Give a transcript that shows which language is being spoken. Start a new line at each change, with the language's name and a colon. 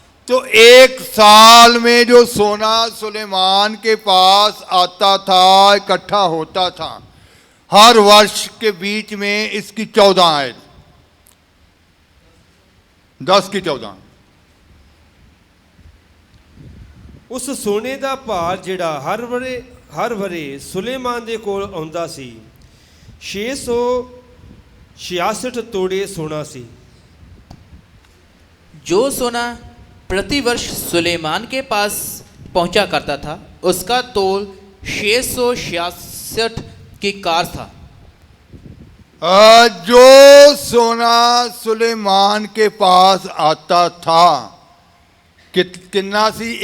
Hindi: तो 1 साल में जो सोना सुलेमान के पास आता था, इकट्ठा होता था, हर वर्ष के बीच में इसकी 14 आयत, 10 की 14।
Punjabi: ਉਸ ਸੋਨੇ ਦਾ ਭਾਰ ਜਿਹੜਾ ਹਰ ਵਰੇ ਸੁਲੇਮਾਨ ਦੇ ਕੋਲ ਆਉਂਦਾ ਸੀ 666 ਤੋੜੇ सोना सी।
Hindi: जो सोना प्रतिवर्ष सुलेमान के पास पहुंचा करता था उसका तोल 666 की कार था। जो सोना सुलेमान के पास आता था कितना सी?